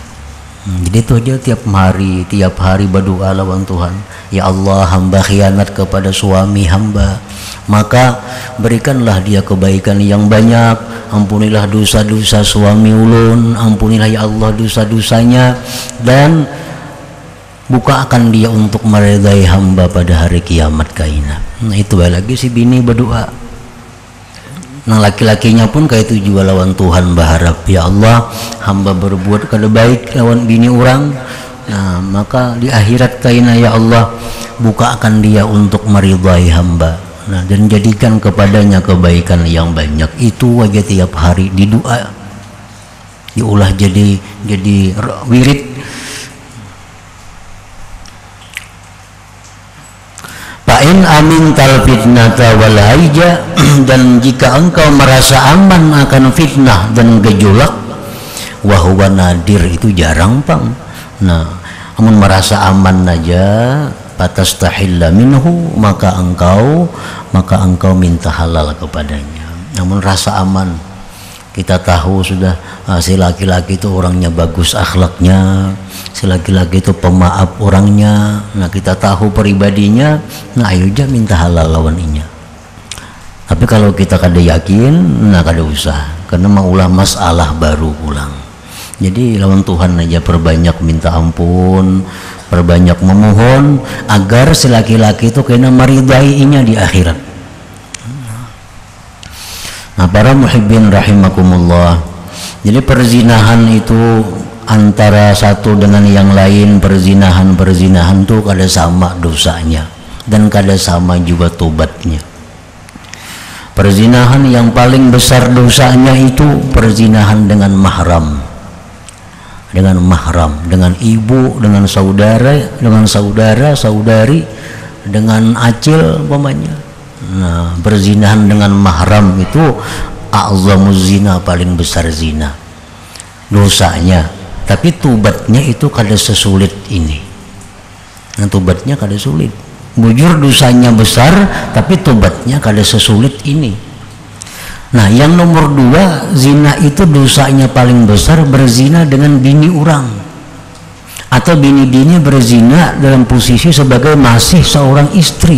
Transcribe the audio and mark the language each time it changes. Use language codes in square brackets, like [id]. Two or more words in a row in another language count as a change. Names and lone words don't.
[bjn] Jadi itu aja tiap hari berdoa lawan Tuhan, ya Allah, hamba khianat kepada suami hamba, maka berikanlah dia kebaikan yang banyak. Ampunilah dosa-dosa suami ulun, ampunilah ya Allah dosa-dosanya, dan bukakan dia untuk meridai hamba pada hari kiamat kaina. Nah itu lagi si bini berdoa. Nah laki-lakinya pun kayak itu juga lawan Tuhan berharap, ya Allah, hamba berbuat kada baik lawan bini orang. Nah maka di akhirat kaina ya Allah, [id] bukakan dia untuk meridai hamba. Nah dan jadikan kepadanya kebaikan yang banyak. [bjn] Itu aja tiap hari di doa, diulah jadi wirid. [ar] فإن أمنت الفتنة والهيجة, [id] dan jika engkau merasa aman akan fitnah dan gejolak, [ar] وهو نادر, [bjn] itu jarang pang. Nah amun merasa aman aja, [ar] فاستحله منه, [bjn] maka engkau minta halal kepadanya. [id] Namun rasa aman, kita tahu sudah si laki-laki itu orangnya bagus akhlaknya, si laki-laki itu pemaaf orangnya. [bjn] Nah kita tahu pribadinya, nah ayo aja minta halal lawaninya. Tapi kalau kita kada yakin, nah kada usah, karena maulah masalah baru pulang. Jadi lawan Tuhan aja perbanyak minta ampun, perbanyak memohon agar si laki-laki itu kena meridainya di akhirat. [id] Nah para [ar] محبين رحمكم الله, [id] jadi perzinahan itu antara satu dengan yang lain, perzinahan tuh kada sama dosanya dan kada sama juga tobatnya. Perzinahan yang paling besar dosanya itu perzinahan dengan mahram, dengan ibu, dengan saudara, saudari, dengan acil umpamanya. Nah perzinahan dengan mahram itu [ar] أعظم الزنا, [id] paling besar zina dosanya. [bjn] Tapi tubatnya itu kada sesulit ini. Nah tubatnya kada sulit. Bujur dosanya besar, tapi tubatnya kada sesulit ini. [id] Nah yang nomor dua, zina itu dosanya paling besar berzina dengan bini orang, atau bini-bini berzina dalam posisi sebagai masih seorang istri.